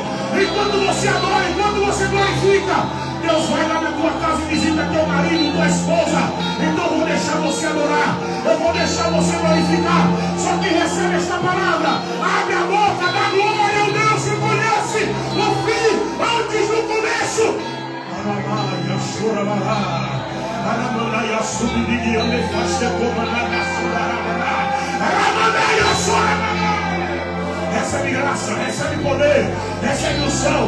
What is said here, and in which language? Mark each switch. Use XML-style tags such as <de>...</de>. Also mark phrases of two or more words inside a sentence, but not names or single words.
<pt>Enquanto você adora, enquanto você glorifica, Deus vai lá na tua casa e visita teu marido, tua esposa. Então eu vou deixar você adorar, eu vou deixar você glorificar. Só que recebe esta palavra, abre a boca, dá glória ao Deus que conhece o fim antes do começo. Aramaya, choramará, aramaya, subdigiane, faste comanaga, choramará, aramaya, choramará. Recebe graça, recebe poder, recebe unção.</pt>